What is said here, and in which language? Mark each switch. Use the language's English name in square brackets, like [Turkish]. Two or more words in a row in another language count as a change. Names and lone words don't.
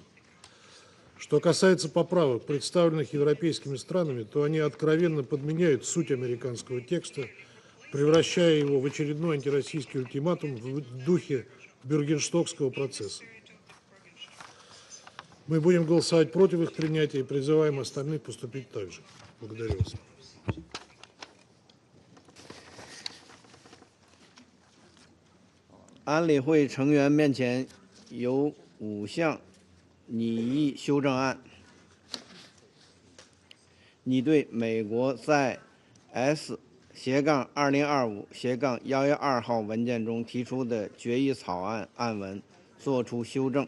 [Russian] Что касается поправок, представленных европейскими странами, то они откровенно подменяют суть американского текста, превращая его в очередной антироссийский ультиматум в духе Бюргенштокского процесса. Мы будем голосовать против их принятия и призываем остальных поступить так же. Благодарю вас. [Chinese] 安理会成员面前有5项拟议修正案，拟对美国在 S-2025-112号文件中提出的决议草案案文作出修正。